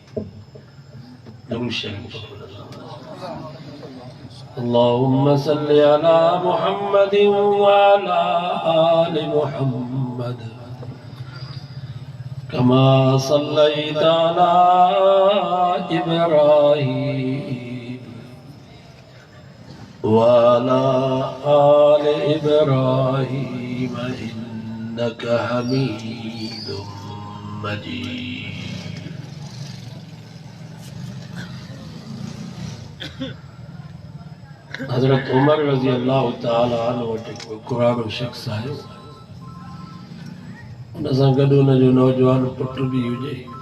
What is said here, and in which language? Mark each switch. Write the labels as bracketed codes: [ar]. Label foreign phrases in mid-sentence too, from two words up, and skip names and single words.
[ar] اللهم صل على محمد وعلى آل محمد كما صليت على إبراهيم وعلى آل إبراهيم إنك حميد مجيد. [sd] हज़रत उमर [ar] رضي الله تعالى عنه [sd] वटि कुरानो शख्स आयो, उन सां गॾु उन जो नौजवान पुट भी हुजे।